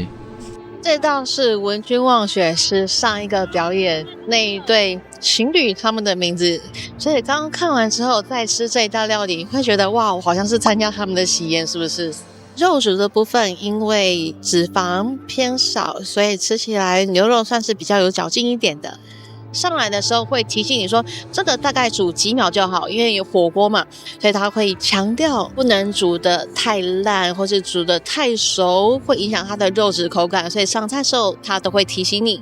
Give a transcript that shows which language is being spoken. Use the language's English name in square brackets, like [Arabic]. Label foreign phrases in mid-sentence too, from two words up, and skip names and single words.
[Chinese] 這道是文君望雪，是上一個表演那一對情侶他們的名字，所以剛剛看完之後再吃這一道料理，會覺得哇，我好像是參加他們的喜宴，是不是？肉煮的部分因為脂肪偏少，所以吃起來牛肉算是比較有嚼勁一點的。上來的時候會提醒你說，這個大概煮幾秒就好，因為有火鍋嘛，所以他會強調不能煮得太爛，或是煮得太熟，會影響它的肉質口感，所以上菜時候他都會提醒你。